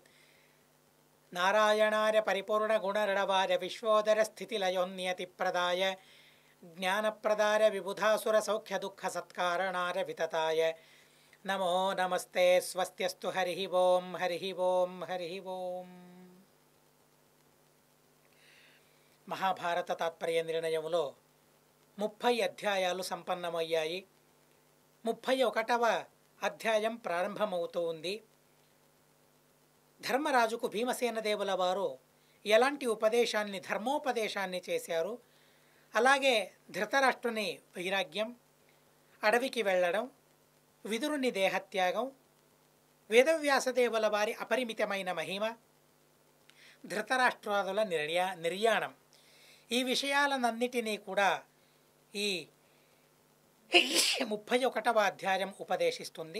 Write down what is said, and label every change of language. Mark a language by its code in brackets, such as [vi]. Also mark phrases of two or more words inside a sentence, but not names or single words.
[sa] नारायणाय परिपूर्णगुणर्णवाय विश्वोदरस्थितिलयोन्नियतिप्रदाय ज्ञानप्रदाय विबुधासुरसौख्यदुःखसत्कारणाय वितताय नमो नमस्ते। स्वस्त्यस्तु हरिः ओं हरिः ओं हरिः ओं। [te] మహాభారత తాత్పర్య నిర్ణయములో 30 అధ్యాయాలు సంపన్నమయ్యాయి. 31వ అధ్యాయం ప్రారంభమవుతూ ఉంది. ధర్మరాజుకు భీమసేన దేవుల వారు ఎలాంటి ఉపదేశాన్ని ధర్మోపదేశాన్ని చేశారు, అలాగే ధృతరాష్ట్రుని వైరాగ్యం, అడవికి వెళ్ళడం, విదురుని దేహత్యాగం, వేదవ్యాసదేవుల వారి అపరిమితమైన మహిమ, ధృతరాష్ట్రాదుల నిర్యాణం, ఈ విషయాలన్నిటినీ కూడా ఈ 31వ అధ్యాయం ఉపదేశిస్తుంది.